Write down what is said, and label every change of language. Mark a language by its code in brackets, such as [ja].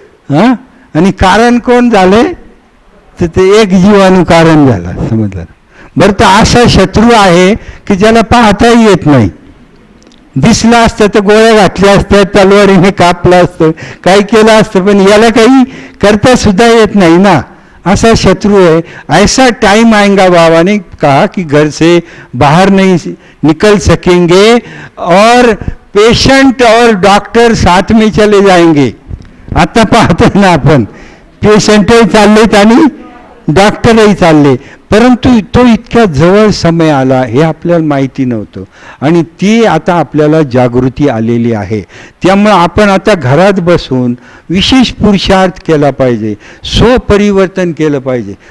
[mr] हां आणि कारण कोण झाले तर ते एक जीवाणू कारण झाला. समजलं. बरं तर असा शत्रू आहे की ज्याला पाहताही येत नाही. दिसला असतं तर गोळ्या घातल्या असत्या, तलवारीने कापलं असतं, काही केलं असतं पण याला काही करता सुद्धा येत नाही ना. [hi] ऐसा शत्रु है. ऐसा टाइम आएगा बाबा ने कहा कि घर से बाहर नहीं निकल सकेंगे और पेशेंट और डॉक्टर साथ में चले जाएंगे. [mr] आता पाहतो ना आपण पेशंटही चाललेत आणि डॉक्टरही चालले परंतु तो इतक्या जवळ समय आला हे आपल्याला माहिती नव्हतं आणि ती आता आपल्याला जागृती आलेली आहे. त्यामुळे आपण आता घरात बसून विशेष पुरुषार्थ केला पाहिजे, स्वपरिवर्तन केलं पाहिजे.